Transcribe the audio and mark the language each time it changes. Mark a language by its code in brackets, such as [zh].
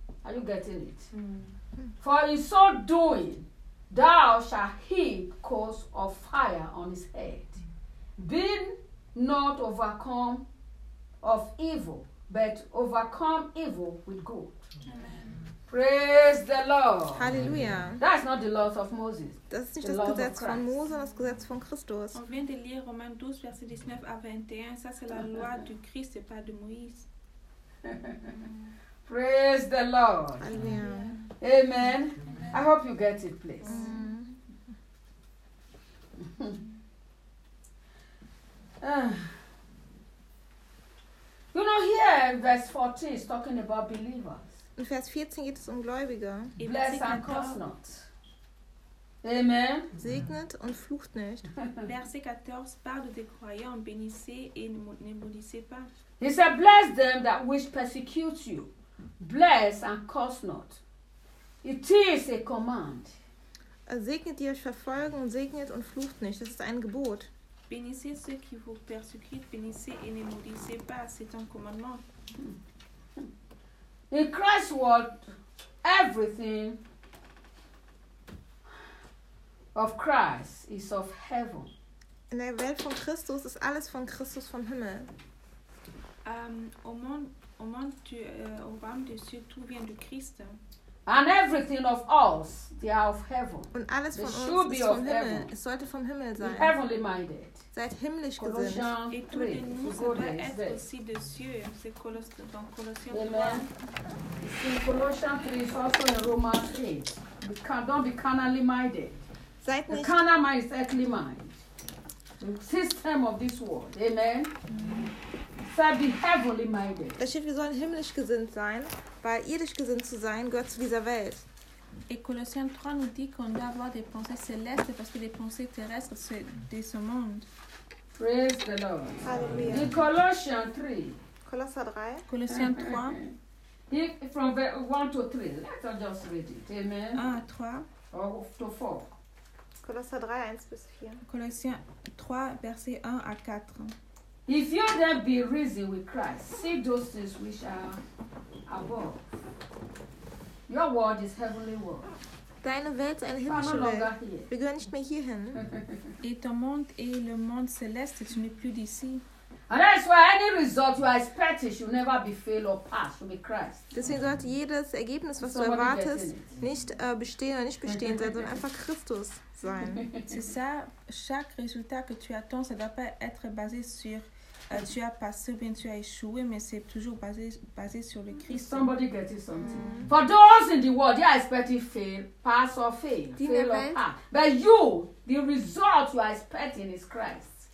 [en] Are you getting it? For in so doing, thou shalt heap coals of fire on his head. Be not overcome of evil, but overcome evil with good. Amen. Praise the Lord. Hallelujah. That's not the law of Moses. [de] Das ist nicht das Gesetz von Mose, das Gesetz von Christus. [fr] On vient de lire Romains 12, verset 19 à 21. Ça, c'est la loi du Christ et pas de Moïse. [en] Praise the Lord. Amen. Amen. Amen. I hope you get it, please. You know, here in verse 14 is talking about believers. [de] In Vers 14 geht es um Gläubige. [en] Bless and curse not. Amen. [de] Segnet und flucht nicht. [fr] Verset 14 parle des croyants. Bénissez et ne maudissez pas. [en] He said, bless them that which persecute you. Bless and curse not. It is a command. [de] Segnet, die euch verfolgen, und segnet und flucht nicht. Das ist ein Gebot. [fr] Bénissez ceux qui vous persécutent. Bénissez et ne maudissez pas. C'est un commandement. [en] In Christ's world, everything of Christ is of heaven. [de] In der Welt von Christus ist alles von Christus vom Himmel. [fr] Au monde de Dieu, tout vient de Christ. [en] And everything of us, they are of heaven. [de] Und alles von uns ist vom Himmel. Es sollte vom Himmel sein. [en] Be heavenly minded. [de] Seid himmlich gesinnt. [fr] Et tout de nous doit être aussi de Dieu. C'est dans Colossiens 3. [en] Amen. It's in Colossians 3, it's also in Romans 8. Don't be carnally minded. The carnal mind is earthly mind. The system of this world. Amen. Said be heavenly minded. [de] Das steht, wir sollen himmlisch gesinnt sein, weil irdisch gesinnt zu sein gehört zu dieser Welt. [fr] Et Colossiens 3 nous dit qu'on doit avoir des pensées célestes parce que les pensées terrestres c'est de ce monde. [en] Praise the Lord. Hallelujah. In Colossians 3, [fr] Colossiens 3. Colossiens 3. [en] Here from 1 to 3. Let's just read it. Amen. 1 to 3. Or to 4. [fr] Colossiens 3, 1 plus 4. Colossiens 3, verset 1 à 4. [en] If you then be risen with Christ, see those things which are above. Your world is heavenly world. [de] Deine Welt ein himmlischer Welt. Wir gehören nicht mehr hierhin. [fr] Et ton monde est le monde céleste. Tu n'es plus d'ici. [en] And that's why any result you are expecting should never be failed or passed with Christ. [de] Deswegen sollte jedes Ergebnis, was du erwartest, nicht bestehen oder nicht bestehen sein, sondern einfach Christus sein. [fr] C'est ça. Chaque résultat que tu attends, ça ne doit pas être basé sur tu as passé ou bien tu as échoué, mais c'est toujours basé sur le Christ. [en] Somebody get it something. Mm. For those in the world, they are expecting fail, pass or fail. Fail or pass. But you, the result you are expecting is Christ.